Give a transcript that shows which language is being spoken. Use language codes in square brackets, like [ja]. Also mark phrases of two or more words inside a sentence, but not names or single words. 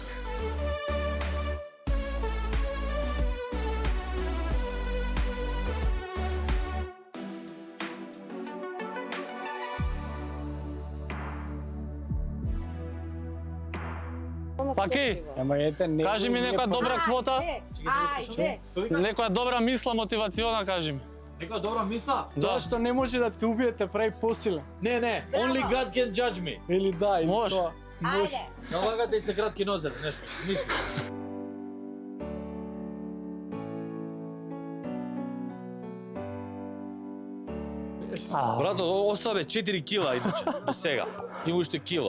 [mk] Паки, Ама ете, не. кажи ми некоја добра квота, Ајде. некоја добра мисла мотивациона, кажи ми. Некоја добра мисла? Тоа што не може да те убие, те прави посилен. Не, не, [en] only God can judge me. [mk] Или да, или Може. тоа. Ајде. Налагате и се кратки нозер, нешто. Мисли. Брато, ослабе 4 кила иначе, до сега. Има уште кило.